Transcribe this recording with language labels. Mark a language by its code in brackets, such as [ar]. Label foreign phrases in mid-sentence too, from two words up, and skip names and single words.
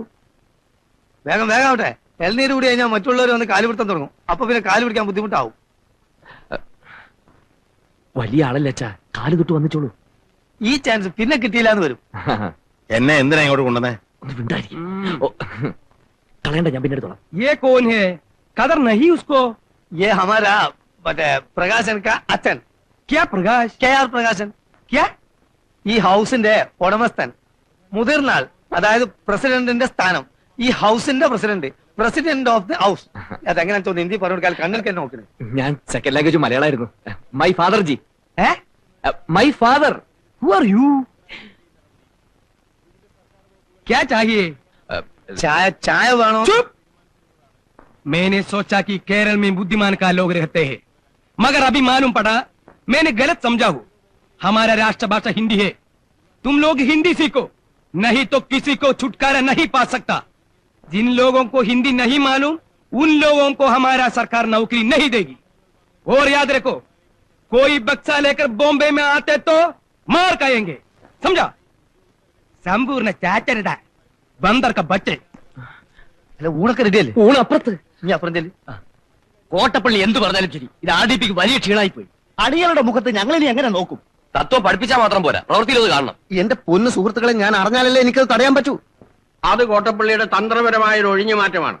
[ml] വേഗം വേഗം ആവട്ടെ. എൽനീര് കൂടി കഴിഞ്ഞാൽ മറ്റുള്ളവർ വന്ന് കാല് പിടുത്തം തുടങ്ങും. അപ്പൊ പിന്നെ കാല് പിടിക്കാൻ ബുദ്ധിമുട്ടാവും. വലിയ ആളല്ലേ അച്ഛാ, കാല് തൊട്ട് വന്നിച്ചോളൂ. ഈ ചാൻസ് പിന്നെ കിട്ടിയില്ലാന്ന് വരും. എന്നെ എന്തിനാ ഇങ്ങോട്ട് കൊണ്ടുവന്നേ? കളയണ്ട, ഞാൻ പിന്നെ എടുത്തോളാം. [hi] ये कौन है? कदर नहीं उसको। ये हमारा പ്രകാശൻ का അച്ഛൻ. क्या प्रकाश? [ml] KR പ്രകാശൻ. [hi] क्या? [ml] ഈ ഹൗസിന്റെ ഉടമസ്ഥൻ, മുതിർന്നാൾ, അതായത് പ്രസിഡന്റിന്റെ സ്ഥാനം. ഈ ഹൗസിന്റെ [en] president of the house. [ml] അതെങ്ങനെ തോന്നുന്നു ഹിന്ദി പറഞ്ഞു കൊടുക്കാൻ കണ്ണിൽ നോക്കണേ. ഞാൻ [en] second language [ml] മലയാളമായിരുന്നു. [en] my father ജി. my father. Who are you? [hi] क्या चाहिए? [ml] ചായ വേണോ? [hi] चुप! मैंने सोचा कि केरल में बुद्धिमान का लोग रहते हैं, मगर अभी मालूम पड़ा मैंने गलत समझा हूँ. हमारा राष्ट्रभाषा हिंदी है. तुम लोग हिंदी सीखो, नहीं तो किसी को छुटकारा नहीं पा सकता. जिन लोगों को हिंदी नहीं मालूम उन लोगों को हमारा सरकार नौकरी नहीं देगी. और याद रखो, कोई बक्सा लेकर बॉम्बे में आते तो मार खाएंगे, समझा? संपूर्ण चाचरदा बंदर का बच्चे. [ml] അല്ല ഊണൊക്കെ റെഡിയല്ലേ? ഊണപ്പുറത്ത്. നീ അപ്പുറം ചെല്ലി. കോട്ടപ്പള്ളി എന്ത് പറഞ്ഞാലും ശരി, ഇത് ആദിപ്പിക്ക് വലിയ ക്ഷീണായി പോയി. അടികളുടെ മുഖത്ത് ഞങ്ങൾ ഇനി എങ്ങനെ നോക്കും? തത്വം പഠിപ്പിച്ചാൽ മാത്രം പോരാ, പ്രവൃത്തിയിൽ അത് കാണണം. എന്റെ പൊന്നു സുഹൃത്തുക്കളെ, ഞാൻ അറിഞ്ഞാലല്ലേ എനിക്കത് തടയാൻ പറ്റൂ. അത് കോട്ടപ്പള്ളിയുടെ തന്ത്രപരമായ ഒരു ഒഴിഞ്ഞു മാറ്റമാണ്.